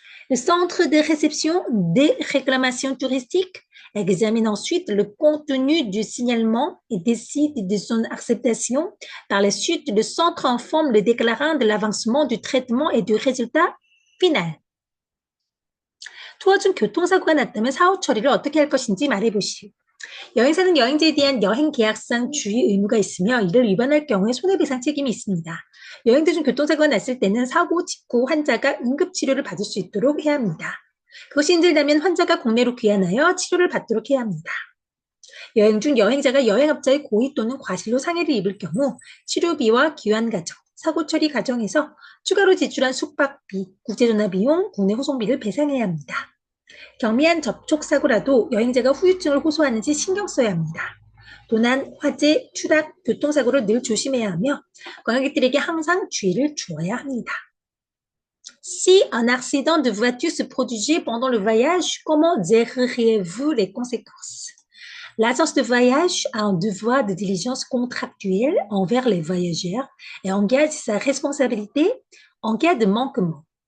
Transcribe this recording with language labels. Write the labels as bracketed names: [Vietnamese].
[French] Le centre de réception des réclamations touristiques examine ensuite le contenu du signalement et décide de son acceptation. Par la suite, le centre informe le déclarant de l'avancement du traitement et du résultat final. [Korean] 투어 중 교통사고가 났다면 사후 처리를 어떻게 할 것인지 말해보시오. 여행사는 여행지에 대한 여행 계약상 주의 의무가 있으며 이를 위반할 경우에 손해배상 책임이 있습니다. 여행 도중 교통사고가 났을 때는 사고 직후 환자가 응급치료를 받을 수 있도록 해야 합니다. 그것이 힘들다면 환자가 국내로 귀환하여 치료를 받도록 해야 합니다. 여행 중 여행자가 여행업자의 고의 또는 과실로 상해를 입을 경우 치료비와 귀환 과정, 사고 처리 과정에서 추가로 지출한 숙박비, 국제전화 비용, 국내 호송비를 배상해야 합니다. 경미한 접촉사고라도 여행자가 후유증을 호소하는지 신경 써야 합니다. 도난, 화재, 추락, 교통사고를 늘 조심해야 하며 관광객들에게 항상 주의를 주어야 합니다. [French] Si un accident de voiture se produisait pendant le voyage, comment géreriez-vous les conséquences? L'agence de voyage a un devoir de diligence contractuelle envers les voyageurs et engage sa responsabilité en cas de manquement.